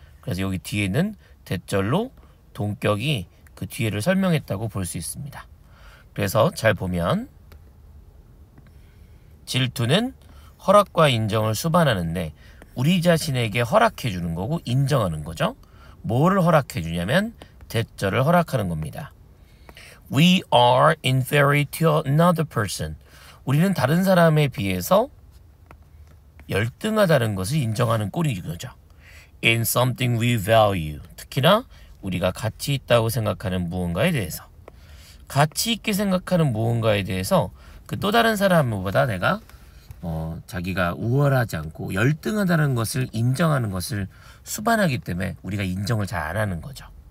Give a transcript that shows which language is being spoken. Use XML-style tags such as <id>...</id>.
<ko>그래서 여기 뒤에 있는 대절로 동격이 그 뒤에를 설명했다고 볼 수 있습니다. 그래서 잘 보면 질투는 허락과 인정을 수반하는데 우리 자신에게 허락해 주는 거고 인정하는 거죠. 뭐를 허락해 주냐면 대절을 허락하는 겁니다.</ko> <en>We are inferior to another person.</en> <ko>우리는 다른 사람에 비해서 열등하다는 것을 인정하는 꼴인 거죠.</ko> <en>In something we value.</en> <ko>특히나 우리가 가치 있다고 생각하는 무언가에 대해서. 가치 있게 생각하는 무언가에 대해서 그 또 다른 사람보다 내가 자기가 우월하지 않고 열등하다는 것을 인정하는 것을 수반하기 때문에 우리가 인정을 잘 안 하는 거죠.</ko>